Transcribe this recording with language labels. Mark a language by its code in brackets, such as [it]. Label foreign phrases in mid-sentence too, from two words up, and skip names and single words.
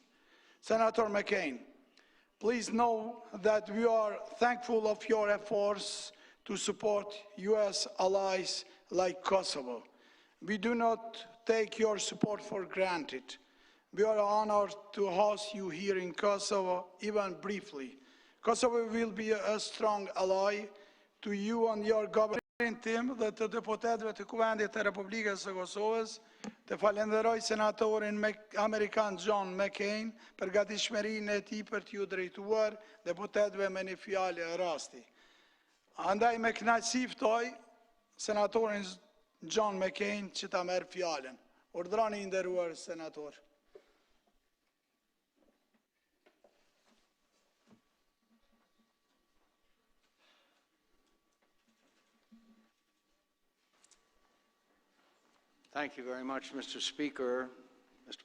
[en] Senator McCain, please know that we are thankful of your efforts to support US allies like Kosovo. We do not take your support for granted. We are honored to host you here in Kosovo, even briefly. Kosovo will be a strong ally to you and your government. [sq] Tim dhe të deputetëve të Kuvendit të Republikës së Kosovës, të falenderoj senatorin Amerikan John McCain për gatishmërinë e tij për t'ju drejtuar deputetëve me një fjalë e rasti. Andaj me kënaqësi ftoj senatorin John McCain që ta merr fjalën. Urdhroni i nderuar senator. [en] Thank you very much, Mr. Speaker, Mr.